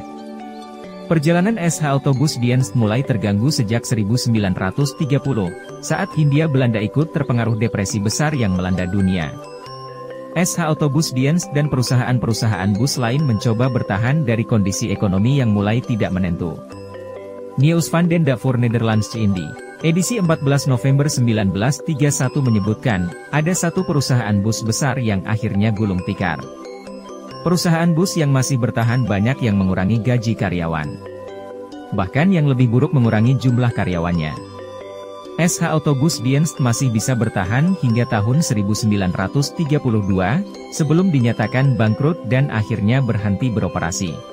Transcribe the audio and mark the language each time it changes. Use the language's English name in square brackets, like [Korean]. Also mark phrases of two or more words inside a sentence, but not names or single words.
[Indonesian] Perjalanan SH Autobusdienst mulai terganggu sejak 1930, saat Hindia Belanda ikut terpengaruh depresi besar yang melanda dunia. SH Autobusdienst dan perusahaan-perusahaan bus lain mencoba bertahan dari kondisi ekonomi yang mulai tidak menentu. Nieuws van den Dag voor Nederlands Indie, edisi 14 November 1931 menyebutkan, ada satu perusahaan bus besar yang akhirnya gulung tikar. Perusahaan bus yang masih bertahan banyak yang mengurangi gaji karyawan. Bahkan yang lebih buruk mengurangi jumlah karyawannya. SH Autobusdienst masih bisa bertahan hingga tahun 1932, sebelum dinyatakan bangkrut dan akhirnya berhenti beroperasi.